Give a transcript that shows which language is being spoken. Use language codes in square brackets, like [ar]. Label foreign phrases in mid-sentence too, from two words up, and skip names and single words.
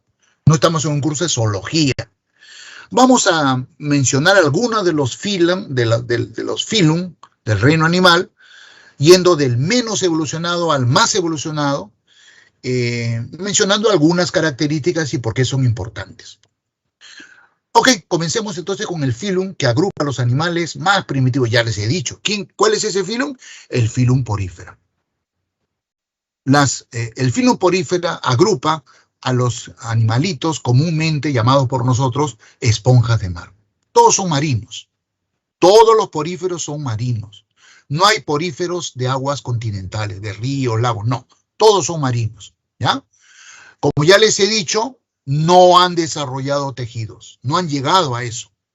[es] No estamos en un curso de zoología. Vamos a mencionar algunos de los filum, de los filum del reino animal, yendo del menos evolucionado al más evolucionado, mencionando algunas características y por qué son importantes. Ok, comencemos entonces con el filum que agrupa a los animales más primitivos. Ya les he dicho. ¿Cuál es ese filum? El filum Porifera. El filum Porifera agrupa a los animalitos comúnmente llamados por nosotros esponjas de mar. Todos son marinos. Todos los poríferos son marinos. No hay poríferos de aguas continentales, de ríos, lagos, no. Todos son marinos, ¿ya? Como ya les he dicho, no han desarrollado tejidos, no han llegado a eso.